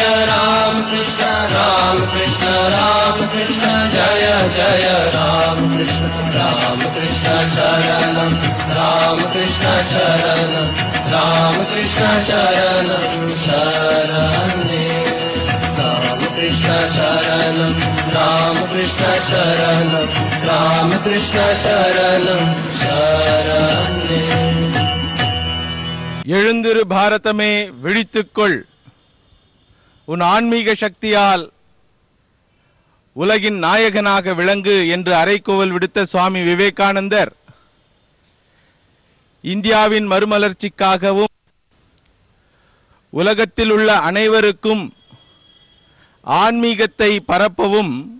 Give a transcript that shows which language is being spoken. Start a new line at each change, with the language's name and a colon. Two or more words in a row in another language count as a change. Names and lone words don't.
Sanskrit: रामकृष्ण रामकृष्ण रामकृष्ण जय जय रामकृष्ण रामकृष्ण शरणं रामकृष्ण शरणं रामकृष्ण शरणं शरण्ये रामकृष्ण शरणं रामकृष्ण शरणं रामकृष्ण शरणं शरण्ये
Tamil: எழுந்திரு பாரதமே விழித்துக்கொள், உன் ஆன்மீக சக்தியால் உலகின் நாயகனாக விளங்கு என்று அறைகூவல் விடுத்த சுவாமி விவேகானந்தர் இந்தியாவின் மறுமலர்ச்சிக்காகவும் உலகத்தில் உள்ள அனைவருக்கும் ஆன்மீகத்தை பரப்பவும்